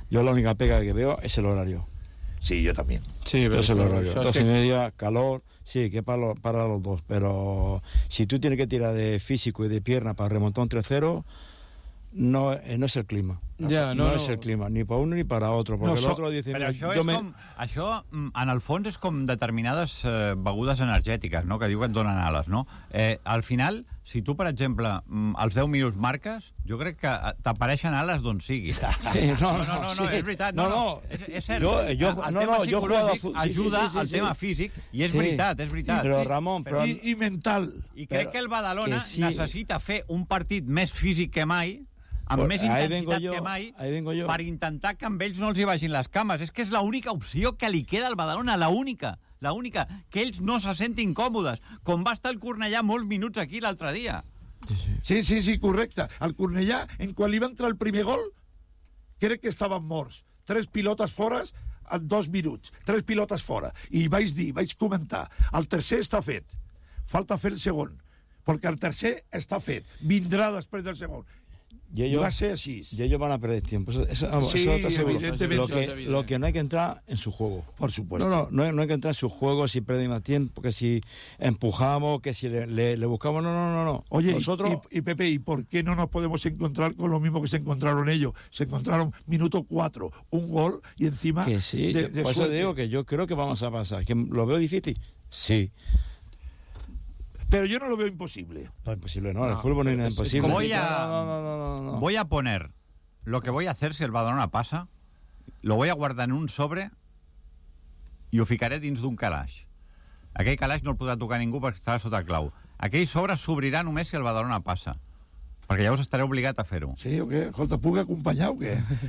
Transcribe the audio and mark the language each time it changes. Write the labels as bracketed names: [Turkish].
[Spanish] Yo la única pega que veo es el horario. Sí, yo también. Sí, pero es el horario. 2:30, calor. Sí, que para los dos, pero si tú tienes que tirar de físico y de pierna para remontar un 3-0, no es el clima. No es el clima, ni para uno ni para otro, porque el otro dice... [Catalan] Però això, això, en el fons, és com determinades begudes energètiques, no?, que diu que et donen ales, no? Al final, si tu, per exemple, als 10 minuts marques, jo crec que t'apareixen ales d'on sigui. Sí, no, és veritat. No, és cert. El tema psicològic ajuda al tema físic, i és veritat, és veritat. Però, Ramon... I mental. I crec que el Badalona necessita fer un partit més físic que mai... amb més intensitat que mai, per intentar que amb ells no els hi vagin les cames. És que és l'única opció que li queda al Badalona, l'única, que ells no se sentin còmodes, com va estar el Cornellà molts minuts aquí l'altre dia. Sí, correcte. El Cornellà, en quan li va entrar el primer gol, crec que estaven morts. Tres pilotes fores en 2 minuts. Tres pilotes fora. I vaig comentar, el tercer està fet, falta fer el segon, perquè el tercer està fet, vindrà després del segon. [Spanish] Y ellos van a perder tiempo. Eso está seguro. Lo que no hay que entrar en su juego. Por supuesto. No hay que entrar en su juego si perdemos más tiempo, que si empujamos, que si le buscamos. No. Oye, nosotros... y Pepe, ¿y por qué no nos podemos encontrar con lo mismo que se encontraron ellos? Se encontraron minuto 4, un gol y encima. Que sí, eso digo que yo creo que vamos a pasar. Que lo veo difícil. Sí. Pero yo no lo veo imposible. No, el fútbol no es imposible. Voy a poner lo que voy a hacer si el Badalona pasa, lo voy a guardar en un sobre y lo ficaré [Catalan] dins d'un calaix. Aquell calaix no el podrà tocar ningú perquè estarà sota clau. Aquell sobre s'obrirà només si el Badalona passa, perquè llavors estaré obligat a fer-ho. Sí, o què? Escolta, puc acompanyar o què?